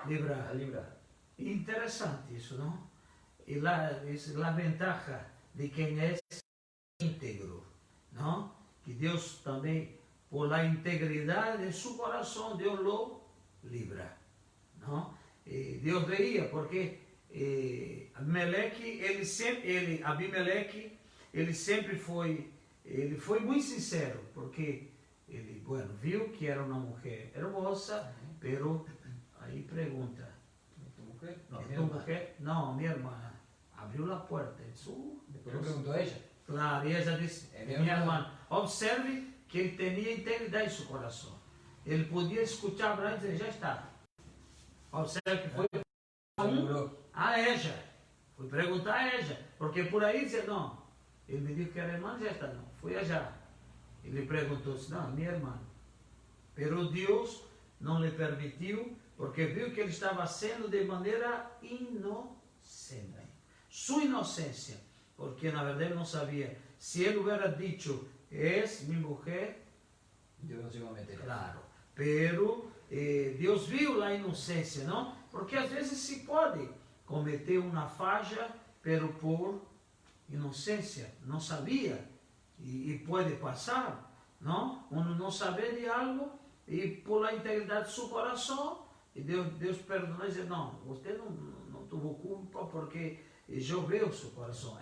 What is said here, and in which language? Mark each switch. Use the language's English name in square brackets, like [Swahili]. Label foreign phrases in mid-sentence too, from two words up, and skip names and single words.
[Spanish] Librar. Interesante eso, ¿no? Y es la ventaja de quien es íntegro, ¿no? Que Dios también, por la integridad de su corazón, Dios lo libra, ¿no? Dios veía, [Portuguese] porque Abimeleque, ele sempre foi muito sincero, porque ele, bueno, viu que era uma mulher hermosa, pero aí pergunta, [Spanish] ¿Tu mujer? No, ¿es tu mujer? No, mi hermana. [Portuguese] Abriu a porta. [Spanish] Después le preguntó a ella. Claro, [Portuguese] e ela disse, minha irmã. Observe que ele tinha integridade em seu coração. Ele podia escutar Abraão e dizer, já está. Observe que foi a ella. Fui perguntar a ella. Porque por aí dizia, não. Ele me disse que era irmã, já está. Não, fui allá. Ele perguntou, não, minha irmã. Pero Deus não lhe permitiu, porque viu que ele estava sendo de maneira inocente. Sua inocência, porque na verdade não sabia. Se ele [Spanish] hubiera dicho, es mi mujer, Dios no se iba a meter. claro. [Portuguese] Pero Deus viu a inocência, não? Porque às vezes se pode cometer uma falha, pero por inocência, não sabia. E pode passar, não? Uno não saber de algo e [Spanish] por la [Portuguese] integridade de seu coração, e Deus perdona e diz, não, você não tuvo culpa porque eu veo seu coração.